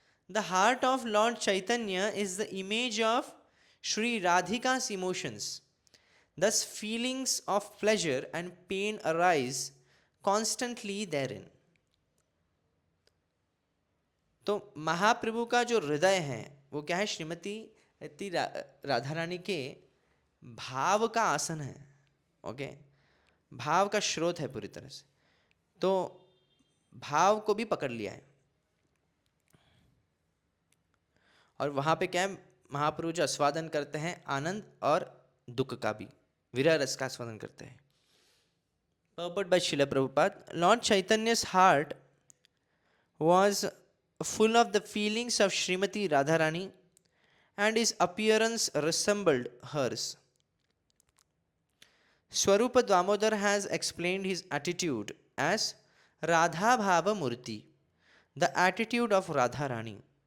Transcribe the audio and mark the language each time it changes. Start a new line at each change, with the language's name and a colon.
English: The heart of Lord Chaitanya is the image of Sri Radhika's emotions. Thus, feelings of pleasure and pain arise constantly therein.
Hindi: तो महाप्रभु का जो हृदय है वो क्या है? श्रीमती राधा रानी के भाव का आसन है. ओके, भाव का स्रोत है पूरी तरह से. तो भाव को भी पकड़ लिया है. और वहाँ पे क्या है? महाप्रभु जो आस्वादन करते हैं आनंद और दुख का भी, विरह रस का आस्वादन करते हैं.
English: Purport by Srila Prabhupada. Lord Chaitanya's heart was full of the feelings of Srimati Radharani and his appearance resembled hers. Swarupa Damodar has explained his attitude as Radha Bhava Murti, the attitude of Radharani.